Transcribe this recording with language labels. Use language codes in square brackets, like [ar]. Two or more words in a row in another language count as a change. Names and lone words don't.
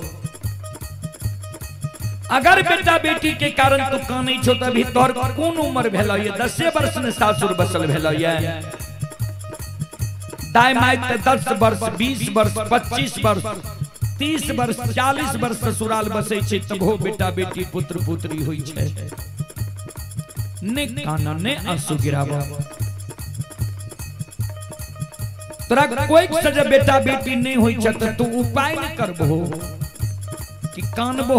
[mai] अगर बेटा बेटी के कारण तू काने छो, तभी तोहर कौन उम्र भेलो ये? 10 वर्ष में सासुर बसल भेलो ये। दाय माय 10 वर्ष, 20 वर्ष, 25 वर्ष, 30 वर्ष, 40 वर्ष ससुराल बसे छे, तबो बेटा बेटी पुत्र पुत्री होई छे। ने काना ने आंसू गिरावा। तोरा कोई सजा बेटा बेटी नहीं होई छ, त तू उपाय न करबो कि कानबो।